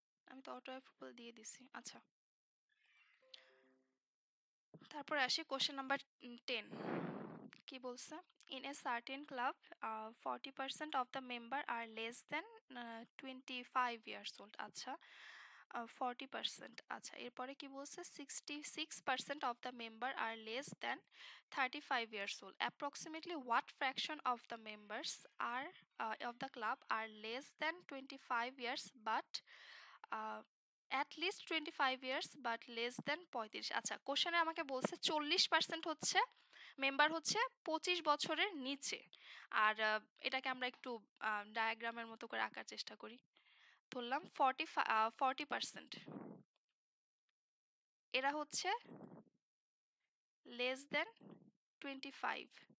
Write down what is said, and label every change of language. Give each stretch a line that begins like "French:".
Bangla: আমি তো auto approval দিয়ে দিছি। আচ্ছা, তারপরে আসি কোশ্চেন নাম্বার 10। কি বলছে?
English: In a certain club 40% of the member are less than 25 years old.
Bangla: আচ্ছা, 40%। আচ্ছা, এরপরে কি বলছে?
English: 66% of the member are less than 35 years old. Approximately what fraction of the members are of the club are less than 25 years but at least 25 years but less than 35?
Bangla: আচ্ছা, কোশ্চেনে আমাকে বলছে 40% হচ্ছে মেম্বার হচ্ছে 25 বছরের নিচে। আর এটাকে আমরা একটু ডায়াগ্রামের মতো করে আঁকার চেষ্টা করি। ধরলাম 40%, এরা হচ্ছে লেস দেন 25।